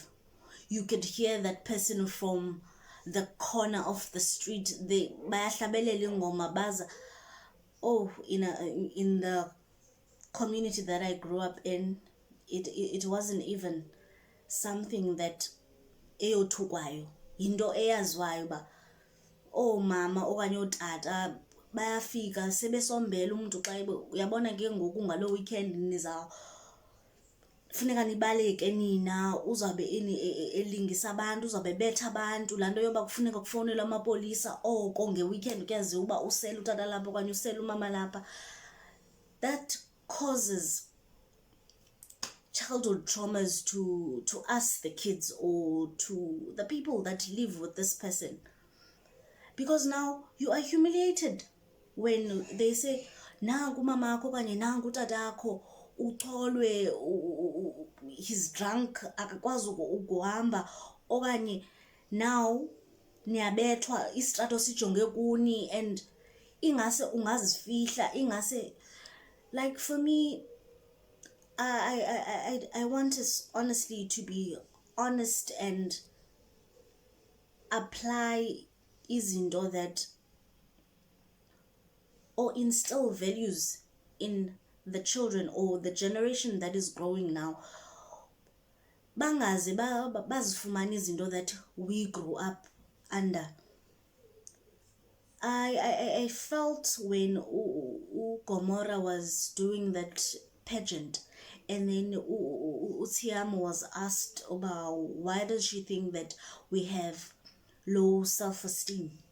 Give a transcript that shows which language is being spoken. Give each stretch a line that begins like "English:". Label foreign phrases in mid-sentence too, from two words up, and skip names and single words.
English: You could hear that person from the corner of the street, they in the community that I grew up in, it wasn't even something that
Xhosa: eyothukwayo, yinto eyazwayo uba oomama okanye ootata bayafika sebesombela umntu xa uyabona ke ngoku ngaloo weekend funeka nibaleke nina, uzawube elingisa abantu, uzawube betha abantu, laa nto yoba kufuneka kufowunelwe amapolisa oko ngeweekend, kuyaziwa uba usele utata lapha okanye usele umama lapha.
English: That causes childhood traumas to us, the kids, or to the people that live with this person. because now you are humiliated when they say
Xhosa: nangu mamakho kanye nangu tatakho ucholwe
English: he's drunk
Xhosa: akakwazi ukuhamba, okanye now niyabethwa istrato sijonge kuni and ingase ungazifihla, ingase,
English: like, for me, I want us honestly to be honest and apply izinto that, or instill values in the children or the generation that is growing now.
Xhosa: Bangaze bazifumana izinto
English: that we grew up under. I felt when Gomora was doing that pageant, and then Utiamo was asked about why does she think that we have low self-esteem,